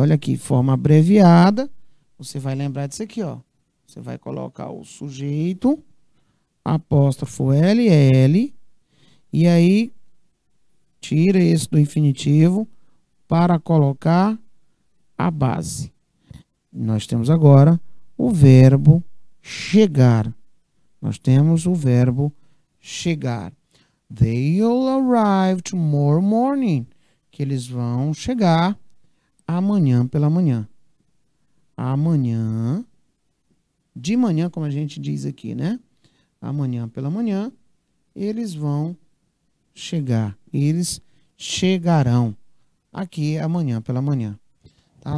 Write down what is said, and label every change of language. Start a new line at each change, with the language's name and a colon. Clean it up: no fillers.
Portuguese: Olha aqui, forma abreviada. Você vai lembrar disso aqui, Você vai colocar o sujeito, apóstrofo LL, e aí tira esse do infinitivo para colocar a base. Nós temos agora o verbo chegar. Nós temos o verbo chegar.
English: They'll arrive tomorrow morning.
Portuguese: Que eles vão chegar amanhã pela manhã. Amanhã, de manhã, como a gente diz aqui, né? Amanhã pela manhã, eles vão chegar. Eles chegarão aqui amanhã pela manhã. Tá?